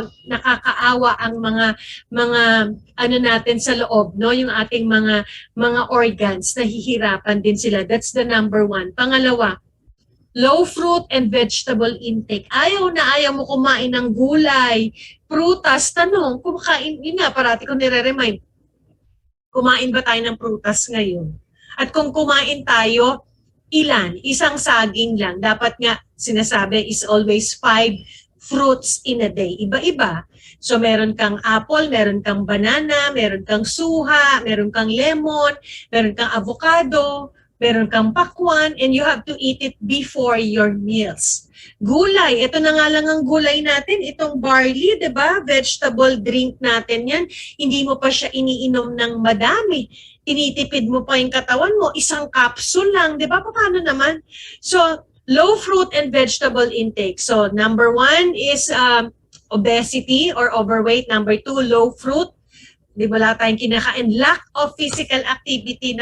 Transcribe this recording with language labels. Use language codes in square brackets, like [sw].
[tl] Nakakaawa ang mga ano natin sa loob, no? Yung ating mga organs, nahihirapan din sila. [en] That's the number 1. [tl] Pangalawa, [en] low fruit and vegetable intake. [tl] Ayaw na ayaw mo kumain ng gulay, prutas. Tanong, kumakain, yun nga, parati ko nire-remind, kumain ba tayo ng prutas ngayon? At kung kumain tayo, ilan? Isang saging lang. Dapat nga, sinasabi, [en] is always 5 fruits in a day. Iba-iba. [tl] So meron kang apple, meron kang banana, meron kang suha, meron kang lemon, meron kang avocado, meron kang pakwan, [en] and you have to eat it before your meals. [tl] Gulay, ito na nga lang ang gulay natin, itong barley, di ba? Vegetable drink natin yan. Hindi mo pa siya iniinom ng madami. Tinitipid mo pa yung katawan mo, isang capsule lang, di ba? Paano naman? [en] So, low fruit and vegetable intake. So, number 1 is obesity or overweight. Number 2, low fruit. [tl] Di ba, wala tayong kinakain. [en] Lack of physical activity.